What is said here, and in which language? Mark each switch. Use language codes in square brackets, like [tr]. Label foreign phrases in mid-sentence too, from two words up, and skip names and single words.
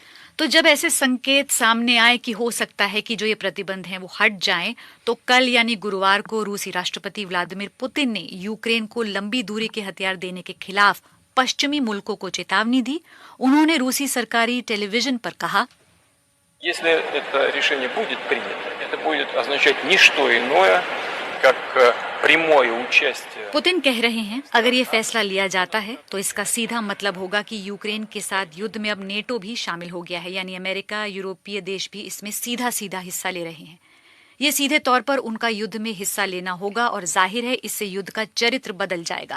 [hi] तो जब ऐसे संकेत सामने आए कि हो सकता है कि जो ये प्रतिबंध हैं वो हट जाएं, तो कल यानी गुरुवार को रूसी राष्ट्रपति व्लादिमीर पुतिन ने यूक्रेन को लंबी दूरी के हथियार देने के खिलाफ पश्चिमी मुल्कों को चेतावनी दी। उन्होंने रूसी सरकारी टेलीविजन पर कहा, [ru] Если это решение будет принято, это будет означать не что иное, как прямое участие. [hi] पुतिन कह रहे हैं अगर ये फैसला लिया जाता है तो इसका सीधा मतलब होगा कि यूक्रेन के साथ युद्ध में अब नेटो भी शामिल हो गया है, यानी अमेरिका, यूरोपीय देश भी इसमें सीधा सीधा हिस्सा ले रहे हैं। ये सीधे तौर पर उनका युद्ध में हिस्सा लेना होगा और जाहिर है इससे युद्ध का चरित्र बदल जाएगा।